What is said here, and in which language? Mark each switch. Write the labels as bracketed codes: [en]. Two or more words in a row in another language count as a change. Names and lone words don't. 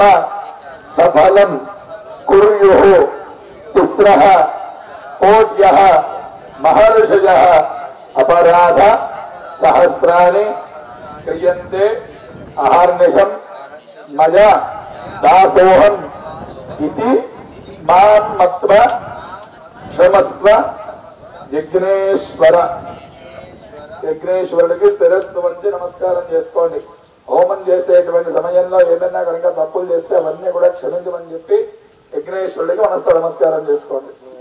[sa] सफलं कुर्युः तिस्रः कोट्यः महर्षयः अपराध सहस्राणि क्रियन्ते अहर्निशं मया दासोऽहम् इति मां मत्वा क्षमस्व యజ్ఞేశ్వర [te] యజ్ఞేశ్వరుడికి శిరస్సు వంచి నమస్కారం చేసుకోండి. హోమం చేసేటువంటి సమయంలో ఏమైనా కనుక తప్పులు చేస్తే అవన్నీ కూడా క్షమించమని చెప్పి యజ్ఞేశ్వరుడికి మనస్తో నమస్కారం చేసుకోండి.